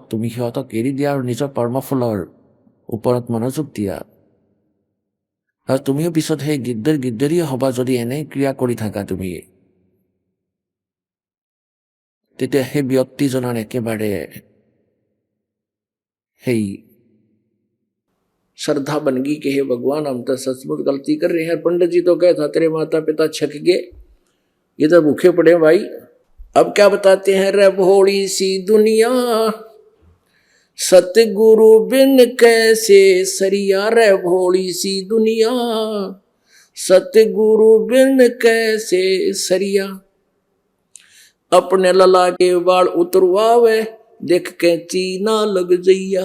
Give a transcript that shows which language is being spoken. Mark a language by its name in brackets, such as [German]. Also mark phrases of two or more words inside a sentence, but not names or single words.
[Assamese] তুমি সিহঁতক এৰি দিয়া আৰু নিজৰ কৰ্মফলৰ ওপৰত মনোযোগ দিয়া। আৰু তুমিও পিছত সেই গিদ্দৰিয়ে হবা যদি এনে ক্ৰিয়া কৰি থাকা তুমি। তেতিয়া সেই ব্যক্তিজনৰ একেবাৰে সেই [Hindi] श्रद्धा बन गई कि हे भगवान, हम तो सचमुच गलती कर रहे हैं। पंडित जी तो कहे था तेरे माता पिता छक गए, ये तो भूखे पड़े भाई। अब क्या बताते हैं, रे भोली सी दुनिया, सतगुरु बिन कैसे सरिया। रे भोली सी दुनिया, सतगुरु बिन कैसे सरिया। अपने लला के बाल उतरवावे, देख के चीना लग जइया।